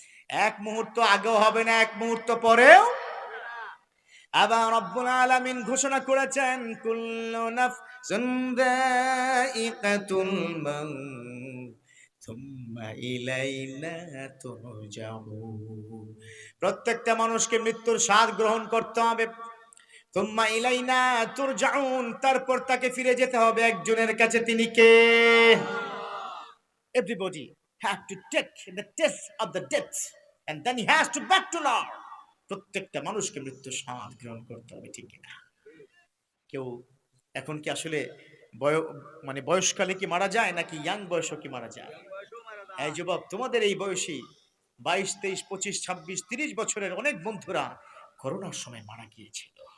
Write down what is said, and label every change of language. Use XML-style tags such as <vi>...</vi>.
<bn>এক মুহূর্ত আগেও হবে না, এক মুহূর্ত পরেও। আবার রব্বুল আলামিন ঘোষণা করেছেন,</bn> <ar>কুল্লু নাফসিন যায়িকাতুল মাউত সুম্মা ইলাইনা তুরজাউন।</ar> <bn>প্রত্যেকটা মানুষকে মৃত্যুর স্বাদ গ্রহণ করতে হবে।</bn> <ar>সুম্মা ইলাইনা তুরজাউন,</ar> <bn>তারপর তাকে ফিরে যেতে হবে একজনের কাছে, তিনি কে?</bn> <en>Everybody have to take the test of the death and then he has to back to Lord.</en> <bn>প্রত্যেকটা মানুষকে মৃত্যুর স্বাদ গ্রহণ করতে হবে, ঠিক কিনা? কেউ এখন কি আসলে মানে বয়সকালে কি মারা যায়, নাকি ইয়াং বয়সও কি মারা যায়? এই যুবক, তোমাদের এই বয়সী 22, 23, 25, 26, 30 বছরের অনেক বন্ধুরা করোনার সময় মারা গিয়েছিল।</bn>